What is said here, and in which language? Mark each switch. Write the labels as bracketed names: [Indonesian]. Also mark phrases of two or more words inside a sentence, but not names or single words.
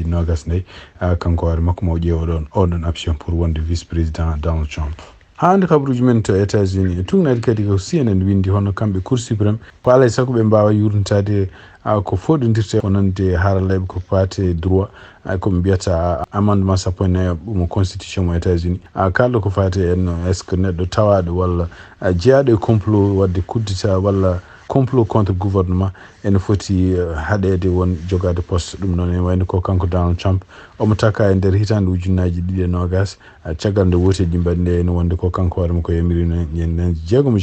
[Fula] nogas nayyi kanko hoore makko mo ƴeewa oɗon option pour wonde [French] vice président [Fula] Donald Trump hande kabruji men to États-Unis tugnaɗi kadi ko CNN windi hono kamɓe [French] cour suprême [Fula] ko alay saago ɓe mbawa yurnitade ko foɗodirte wonande haralleɓe ko paate droit koɓe mbiyata amendement sappo e nayyo mo constitution mo États-Unis kalɗo ko fate en [French] est ce que [Fula] neɗɗo tawaɗo walla jeeyaɗo e complot wadde kuddita walla [French] complot contre gouvernement [Fula] ene foti haɗede won jogade poste ɗum noon en wayno ko kanko Donald Trump omo taka e nder hitande ujunnaji 2020 caggal nde woteji mbaɗnde ene wonde ko kanko hoorema ko yamirino ñanden 6